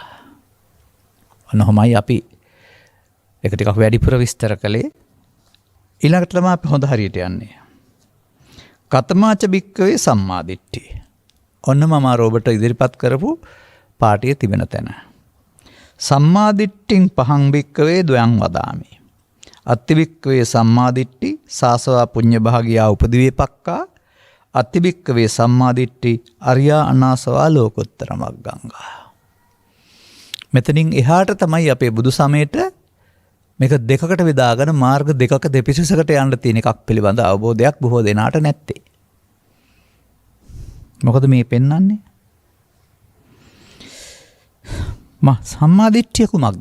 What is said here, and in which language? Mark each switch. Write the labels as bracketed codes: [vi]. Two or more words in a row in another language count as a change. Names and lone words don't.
[si] ඔන්නෝමයි අපි ඒක ටිකක් වැඩිපුර විස්තර කළේ. ඊළඟට තමයි අපි හොඳ හරියට යන්නේ. [pi] කතමාච බික්කවේ සම්මාදිට්ඨිය. [si] ඔන්න මම ඔබට ඉදිරිපත් කරපු පාඩියේ තිබෙන තැන. [pi] සම්මාදිට්ඨින් පහං බික්කවේ ද්වයං වදාමි. අත්ති බික්කවේ සම්මාදිට්ඨි සාසවා පුඤ්ඤ භාගියා උපදිවේපක්කා. අත්ති බික්කවේ සම්මාදිට්ඨි අරියා අනාසවා ලෝකෝත්තර මග්ගංගා. [si] මෙතනින් එහාට තමයි අපේ බුදු සමයට මේක දෙකකට බෙදාගෙන මාර්ග දෙකක දෙපිසසකට යන්න තියෙන එකක් පිළිබඳ අවබෝධයක් බොහෝ දෙනාට නැත්තේ. මොකද මේ පෙන්වන්නේ? සම්මාදිට්ඨිය කුමක්ද?